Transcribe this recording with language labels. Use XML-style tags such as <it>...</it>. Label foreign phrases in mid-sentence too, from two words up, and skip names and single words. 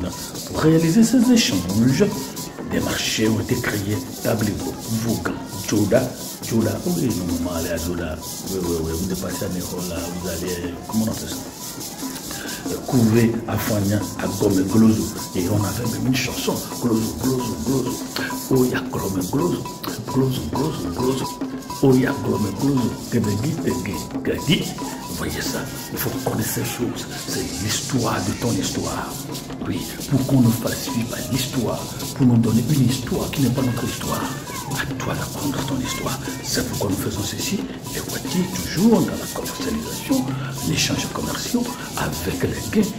<fr>Pour réaliser ces échanges, des marchés ont été créés, Tablebo, Vaughan, Djoda, oui, nous allons aller à Djoda, oui, vous dépassez à Néhola, vous allez, comment on appelle ça? Kouvé, Afanya, à Gome Glozo. Et on avait même une chanson, Glozo. Oh, ya Gome Glozo. Oh, ya Gome Glozo. Gadi. Vous voyez ça, il faut connaître ces choses. C'est l'histoire de ton histoire. Oui, pour qu'on nous fasse vivre l'histoire, pour nous donner une histoire qui n'est pas notre histoire. À toi d'apprendre ton histoire. C'est pourquoi nous faisons ceci. Les Wati, toujours dans la commercialisation, l'échange commercial avec les Gains.</fr>